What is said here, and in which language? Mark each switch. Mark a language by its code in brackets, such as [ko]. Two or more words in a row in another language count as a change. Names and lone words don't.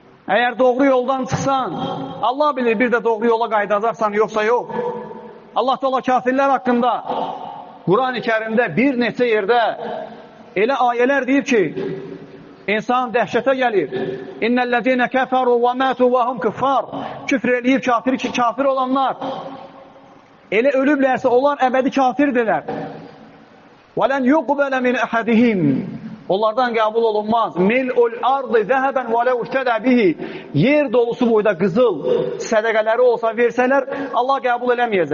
[az] Əgər doğru yoldan çıxsan, Allah bilir bir də doğru yola qaydacaqsan, yoxsa yox. Allah Teala kafirlər haqqında Quran-ı Kərimdə bir neçə yerdə elə ayələr deyib ki, insan dəhşətə gəlir. [ar] إن الذين كفروا وماتوا وهم كفار. [az] Küfr eləyib kafir olanlar elə ölüblərsə onlar əbədi kafirdirlər. [ar] ولن يقبل من أحدهم. [az] Onlardan qəbul olunmaz. [ar] ملء الأرض ذهبا ولو افتدى به. [az] Yer dolusu boyda qızıl sədəqələri olsa versələr, Allah qəbul eləməyəcək.